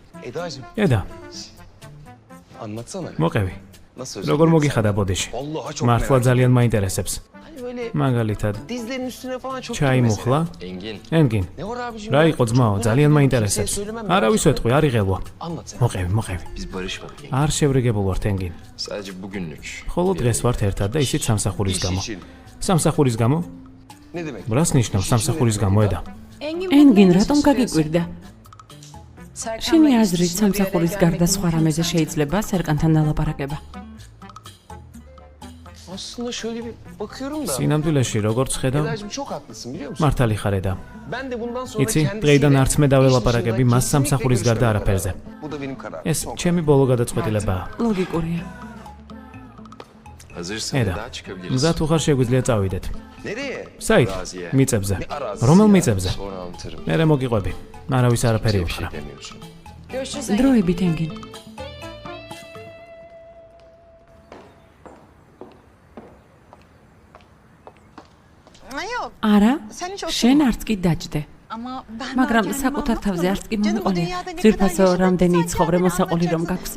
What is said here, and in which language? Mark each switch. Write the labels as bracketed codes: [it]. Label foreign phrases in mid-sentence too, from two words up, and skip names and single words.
[ka] ედა, [tr] Anlatsana. [ka] მოყევი. [tr] Nasıl [ka] როგორ მოგიხადა ბოდიში? [tr] Vallahi çok [ka] მართლა ძალიან მაინტერესებს. [tr] Hani böyle [ka] მაგალითად, [tr] dizlerin üstüne falan çok [ka] ჩაი [tr] girmese. [ka] მუხლა? [tr] Engin. [ka] ენგინ. [tr] Ne var abicim? [ka] რა [tr] ya? [ka] იყო ძმაო, ძალიან [tr] Kimseye [ka] მაინტერესებს. [tr] söylemem [ka] არავის ვეთყვი, არ იღელვა. [tr] Anlat sen. [ka] მოყევი. [tr] Biz barışmadık. Engin. [ka] არ შევრიგებულ ვართ ენგინ. [tr] Sadece bugünlük. [ka] ხოლო დღეს ვართ ერთად და ისიც სამსახურის [tr] İş [ka] გამო. [tr] için. [ka] სამსახურის გამო? [tr] Ne demek? [ka] რას ნიშნავს სამსახურის გამო ედა? ენგინ რატომ გაგიკვირდა? შენი აზრით სამსახურის გარდა სხვა რამეზე შეიძლება სერკანთან დალაპარაკება? [tr] Aslında şöyle bir bakıyorum da. [ka] სინამდვილეში როგორც ხედავ, [tr] Eda'cığım çok haklısın biliyor musun? [ka] მართალი ხარ ედა. [tr] Ben de bundan sonra [ka] იცი, დღეიდან არც მე დაველაპარაკები მას სამსახურის გარდა არაფერზე. [tr] Bu da benim kararım. [ka] ეს ჩემი ბოლო გადაწყვეტილებაა. ლოგიკურია. [tr] Hazırsan [ka] ედა, [tr] Eda çıkabiliriz. [ka] მზად უხარ შეგვიძლია წავიდეთ. [tr] Nereye? [ka] საით? [tr] Araziye. [ka] მიწებზე. [tr] Ne arazisi [ka] რომელ [tr] ya? [ka] მიწებზე? [tr] Sonra anlatırım. [ka] მერე მოგიყვები. არავის არაფერი [tr] Bir [ka] უთხრა. [tr] şey demiyorsun. [ka] დროებით ენგინ. არა, შენ არც კი დაჯდე. მაგრამ საკუთარ თავზე არც კი მომიყოლე. ძირფასო რამდენი იცხოვრე მოსაყოლი რომ გაქვს.